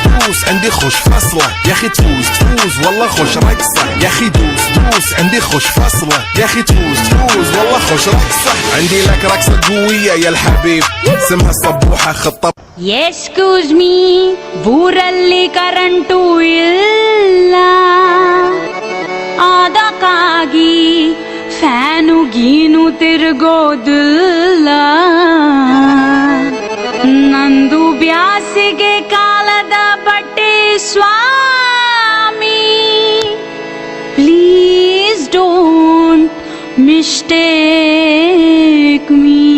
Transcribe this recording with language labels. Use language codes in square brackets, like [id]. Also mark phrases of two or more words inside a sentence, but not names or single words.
[ar] دوس عندي خوش فصلة يا اخي تفوز والله خوش رقصة يا اخي دوس عندي خوش فصلة يا اخي تفوز والله خوش رقصة عندي لك رقصة قوية يا الحبيب اسمها صبوحة خطة. [en] excuse me, [kn] ಊರಲ್ಲಿ ಕರೆಂಟು ಇಲ್ಲ, ಅದಕ್ಕಾಗಿ ಫ್ಯಾನು ಗೀನು ತಿರುಗೋದಿಲ್ಲ. ನಂದು ಬ್ಯಾಸಿಗೆ ಕಾಲದ ಬಟ್ಟೆ ಸ್ವಾಮಿ, [en] please don't mistake me.